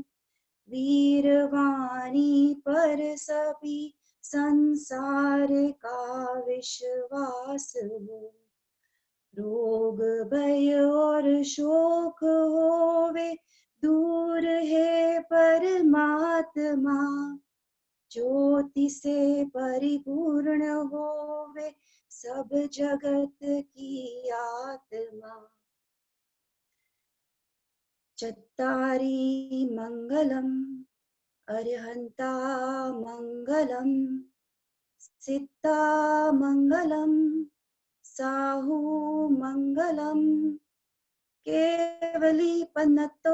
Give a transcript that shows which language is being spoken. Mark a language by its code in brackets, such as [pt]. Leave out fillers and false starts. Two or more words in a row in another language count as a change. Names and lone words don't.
[hi] वीरवाणी पर सभी संसार का विश्वास हो, रोग भय और शोक होवे दूर है परमात्मा, ज्योति से परिपूर्ण होवे सब जगत की आत्मा, [pra] चत्तारी मंगलम अरहंता मंगलम, Siddha Mangalam, Sahu Mangalam, Kevali Panato